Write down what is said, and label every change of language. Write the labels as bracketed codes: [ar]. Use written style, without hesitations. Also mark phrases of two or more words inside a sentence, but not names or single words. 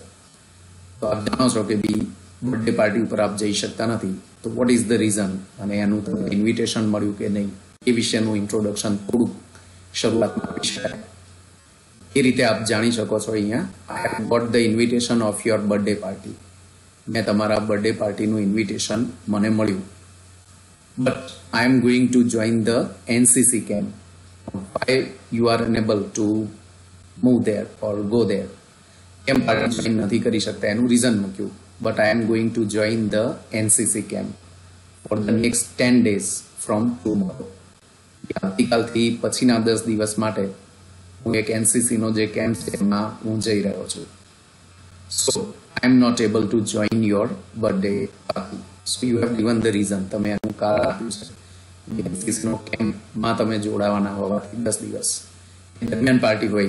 [gu] તો આપ જાણો છો કે ભાઈ [en] birthday party [gu] ઉપર આપ જઈ શકતા નથી, તો [en] what is the reason [gu] અને એનું તમને ઇન્વિટેશન મળ્યું કે નહીં એ વિશેનું ઇન્ટ્રોડક્શન થોડુંક શરૂઆતમાં આપી શકાય. એ રીતે આપ જાણી શકો છો અહીંયા [en] I have got the invitation of your birthday party. [gu] મેં તમારા [en] birthday partyનું [gu] ઇન્વિટેશન મને મળ્યું, [en] but I am going to join the NCC camp. Why you are unable to move there or go there? [gu] કેમ [en] party join [gu] નથી કરી શકતા એનું રીઝન મૂક્યું. [en] But I am going to join the NCC camp for the next 10 days from tomorrow. [gu] આવતીકાલથી પછીના 10 દિવસ માટે હું એક એનસીસી નો જે કેમ્પ છે એમાં હું જઈ રહ્યો છું. [en] so I am not able to join your birthday party. so you have given the reason. [gu] તમે એનું કારણ આપ્યું છે એનસીસી નો કેમ્પમાં તમે જોડાવાના હોવાથી 10 દિવસ દરમિયાન પાર્ટી હોય.